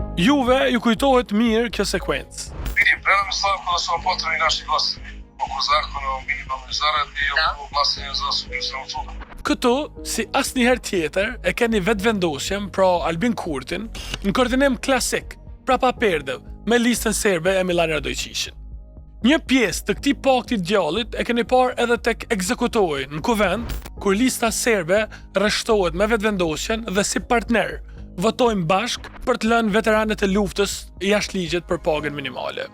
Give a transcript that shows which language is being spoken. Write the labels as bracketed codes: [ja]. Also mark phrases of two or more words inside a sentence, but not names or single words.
[sq] Juve ju kujtohet mirë kjo sekuencë. [sr] Prema stavku da su vam potrebni naši glasovi oko zakona o minimalnoj zaradi i oko glasanja za subvencionu suda. [sq] Këtu, si asnjëherë tjetër, e keni vetëvendosjen, pra Albin Kurtin, në koordinim klasik, prapa perdëv, me listën serbe e Milani Radojqishin. Një pjesë të këtij pakti djallit e keni parë edhe tek ekzekutori në kuvend, kur lista serbe rreshtohet me vetëvendosjen dhe si partner votojnë bashk për të lënë veteranët e luftës jashtë ligjit për pagën minimale.